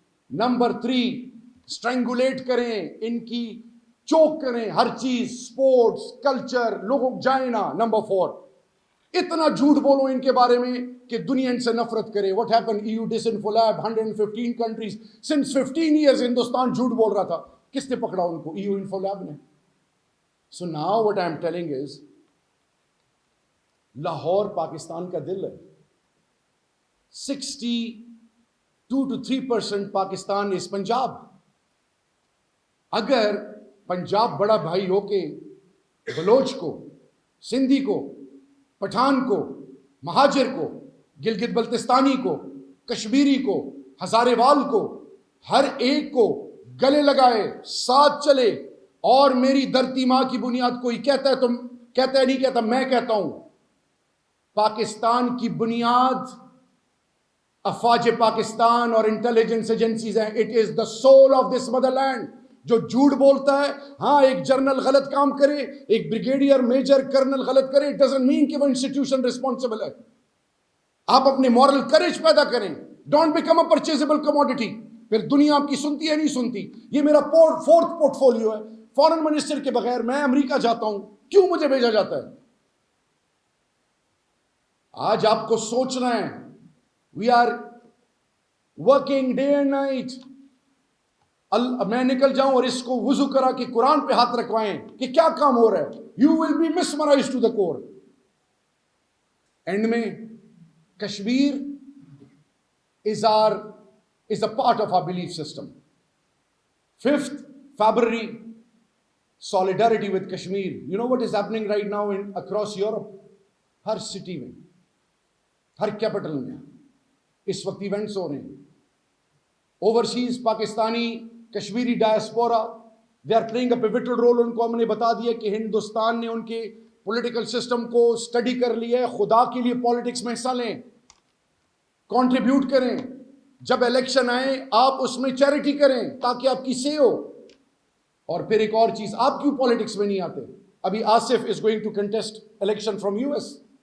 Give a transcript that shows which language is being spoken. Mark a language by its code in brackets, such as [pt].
[ur] Number 3, اسٹرینگولیٹ کریں, ان کی چوک کریں ہر چیز, سپورٹس, کلچر, لوگوں جائیں نہ. نمبر 4, اتنا جھوٹ بولو ان کے بارے میں کہ دنیا ان سے نفرت کرے. [en] what happen, [ur] EU ڈسنفولاب 115 countries since 15 years Hindustan جھوٹ بول رہا تھا. کس نے پکڑا ان کو؟ EU انفولاب نے. [en] So now what I am telling is, [ur] Lahore Pakistan کا دل ہے. [en] 62 to 3% Pakistan is Punjab. [ur] اگر پنجاب بڑا بھائی ہو کے بلوچ کو, سندھی کو, پٹھان کو, مہاجر کو, گلگت بلتستانی کو, کشمیری کو, ہزارے وال کو, ہر ایک کو گلے لگائے, ساتھ چلے, اور میری دھرتی ماں کی بنیاد کوئی کہتا ہے تو کہتا ہے نہیں کہتا, میں کہتا ہوں پاکستان کی بنیاد افواج پاکستان اور انٹیلیجنس ایجنسیز ہیں. [en] It is the soul of this motherland. [ur] جو جھوٹ بولتا ہے, ہاں ایک جنرل غلط کام کرے, ایک بریگیڈیئر میجر کرنل غلط کرے, [en] it doesn't mean [ur] کہ وہ انسٹیٹیوشن رسپانسبل ہے. آپ اپنے مورل کریج پیدا کریں. [en] Don't become a purchasable commodity. [ur] پھر دنیا آپ کی سنتی ہے نہیں سنتی. یہ میرا فورتھ پورٹ فولیو ہے. فارن منسٹر کے بغیر میں امریکہ جاتا ہوں, کیوں مجھے بھیجا جاتا ہے؟ آج آپ کو سوچنا ہے. [en] We are working day and night. [ur] میں نکل جاؤں اور اس کو وضو کرا کہ قرآن پہ ہاتھ رکھوائیں کہ کیا کام ہو رہا ہے. [en] You will be mesmerised to the core. And میں Kashmir is a part of our belief system. 5th February, solidarity with Kashmir. You know what is happening right now across Europe? [ur] Hare city میں, ہر کیپٹل میں اس وقت events ہو رہے ہیں. [en] Overseas Pakistani Kashmiri diaspora, they are playing a pivotal role. [ur] ان کو ہم نے بتا دیا کہ ہندوستان نے ان کے پولیٹیکل سسٹم کو اسٹڈی کر لیا ہے. خدا کے لیے پالیٹکس میں حصہ لیں, کنٹریبیوٹ کریں. جب الیکشن آئے آپ اس میں چیریٹی کریں تاکہ آپ کی سے ہو. اور پھر ایک اور چیز, آپ کیوں پالیٹکس میں نہیں آتے؟ ابھی Asif [en] Is going to contest election from US.